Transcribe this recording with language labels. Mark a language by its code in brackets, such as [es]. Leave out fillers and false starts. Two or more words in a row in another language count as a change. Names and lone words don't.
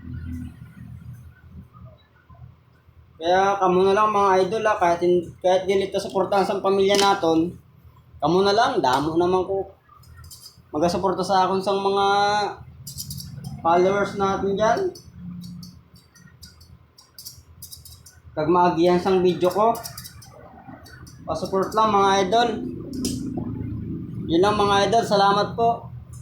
[hil] Kaya kamo na lang mga idol kahit dili ta suportahan sa pamilya naton, kamo na lang damo naman ko magasuporta sa akon sang mga followers [tl] natin diyan. [hil] Kag maagihan sang video ko. [tl] Pa-support lang mga idol. Yun lang mga idol, salamat po.